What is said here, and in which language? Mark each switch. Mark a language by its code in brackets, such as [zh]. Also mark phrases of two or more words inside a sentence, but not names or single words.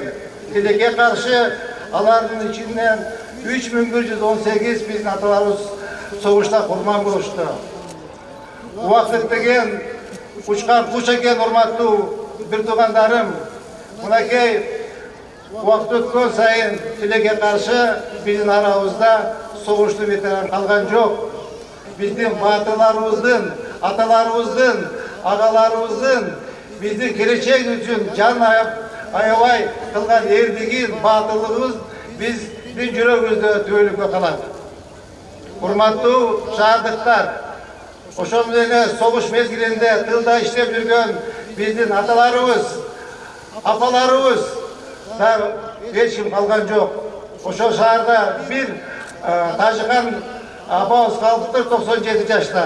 [ky] Тилекке каршы алардын ичинен 3118 биздин аталарыбыз согушта курман болушту. Убакыт деген учкан куш экен, урматтуу бир туугандарым. [kk] Мынакей Уақыт өткен сайын тилекке қарсы біздің арамызда соғышты ветеран қалған жоқ. Біздің батырларымыздың, аталарымыздың, ағаларымыздың біздің келешек үшін жан аябай қылған ерлігін, батылдығымыз біздің жүрегімізде төгіліп қалады. Құрметті шаһардықтар, [ky] ошондой соғыш мезгилинде тылда иштеп жүрген биздин аталарыбыз, апаларыбыз да эч ким калган жок. Ошол шаарда бир тажыган апабыз калыптыр 97 жашта.